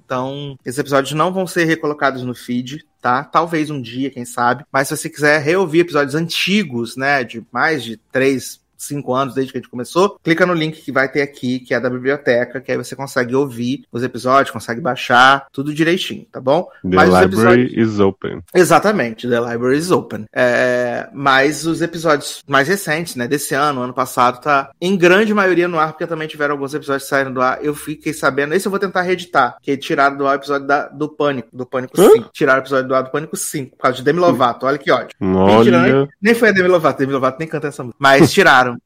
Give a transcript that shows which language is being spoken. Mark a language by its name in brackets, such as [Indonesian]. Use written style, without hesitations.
[Portuguese] Então, esses episódios não vão ser recolocados no feed, tá? Talvez um dia, quem sabe. Mas se você quiser reouvir episódios antigos, né? De mais de 3, 5 anos desde que a gente começou, clica no link que vai ter aqui, que é da biblioteca, que aí você consegue ouvir os episódios, consegue baixar, tudo direitinho, tá bom? [English] The library is open. [Portuguese] Exatamente, [English] the library is open. [Portuguese] Mas os episódios mais recentes, né? Desse ano, ano passado, tá em grande maioria no ar, porque também tiveram alguns episódios saindo do ar. Eu fiquei sabendo, esse eu vou tentar reeditar, que tiraram do ar o episódio do Pânico, do Pânico 5. Tiraram o episódio do ar do Pânico 5, por causa de Demi Lovato. Olha que ódio. Nem foi a Demi Lovato nem canta essa música. Mas tiraram.